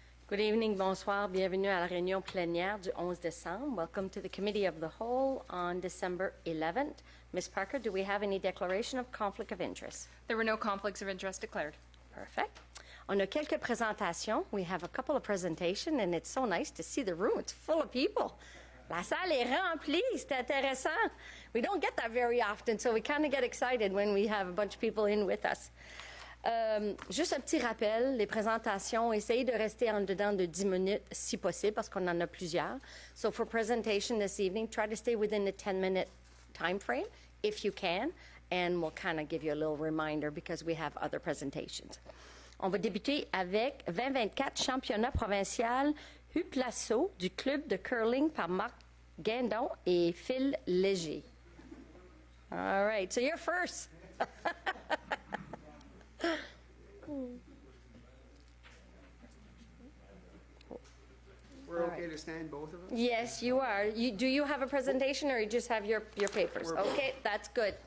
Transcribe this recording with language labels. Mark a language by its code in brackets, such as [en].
[en] Good evening, [fr] bonsoir, bienvenue à la réunion plénière du 11 décembre. [en] Welcome to the Committee of the Whole on December 11th. Ms. Parker, do we have any declaration of conflict of interest? There were no conflicts of interest declared. Perfect. [fr] On a quelques présentations. [en] We have a couple of presentations, and it's so nice to see the room. It's full of people. [fr] La salle est remplie. C'est intéressant. [en] We don't get that very often, so we kind of get excited when we have a bunch of people in with us. [fr] Juste un petit rappel, les présentations, essayez de rester en dedans de 10 minutes si possible parce qu'on en a plusieurs. [en] So for presentation this evening, try to stay within the 10-minute time frame if you can, and we'll kind of give you a little reminder because we have other presentations. [fr] On va débuter avec 2024 championnat provincial Huplasso du club de curling par Marc Guindon et Phil Léger. [en] All right, so you're first. We're okay to stand, both of us? Yes, you are. Do you have a presentation or you just have your papers? Okay, that's good.